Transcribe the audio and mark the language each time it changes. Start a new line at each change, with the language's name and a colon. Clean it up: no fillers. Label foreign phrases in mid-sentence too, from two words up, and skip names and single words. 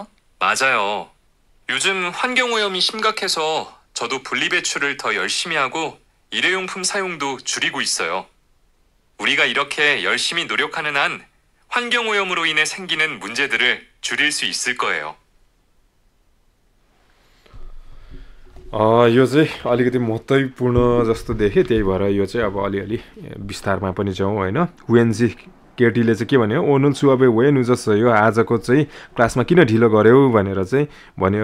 Korean: 맞아요. 요즘 환경오염이 심각해서 저도 분리배출을 더 열심히 하고 일회용품 사용도 줄이고 있어요. 우리가 이렇게 열심히 노력하는 한 환경오염으로 인해 생기는 문제들을 줄일 수 있을 거예요.
Nepali: यो चाहिँ अलिकति महत्त्वपूर्ण जस्तो देखे, त्यही भएर यो चाहिँ अब अलिअलि विस्तारमा पनि जाउँ हैन। हुएनजी केटीले चाहिँ के भन्यो,
Korean: 오늘 수업에 왜 늦었어요,
Nepali: आजको चाहिँ क्लासमा किन ढिलो गर्यौ भनेर चाहिँ भन्यो।